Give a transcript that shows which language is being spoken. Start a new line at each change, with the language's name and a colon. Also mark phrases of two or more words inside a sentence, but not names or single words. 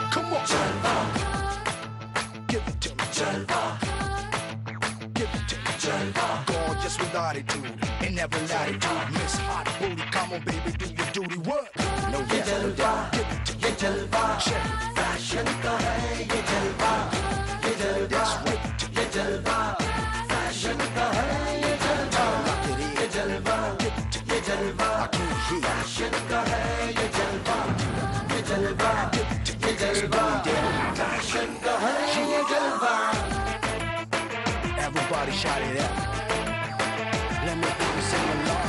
English: Come on, Jalva. Give it to me, Jalva. Give it to me, Jalva. Gorgeous with attitude and never latitude. Miss Hot Booty, come on, baby, do your duty. What? No, yes, no doubt. Give it to me, Jalva. Check.
Hindi: फैशन का है ये जलवा। ये जलवा.
English: That's right.
Hindi: ये जलवा। फैशन का है ये जलवा. ये जलवा। ये जलवा.
English: I can't hear.
Hindi: फैशन का है ये जलवा। ये जलवा. ये जलवा। फैशन का है ये जलवा.
English: Everybody shout it out. Let me hear you sing along.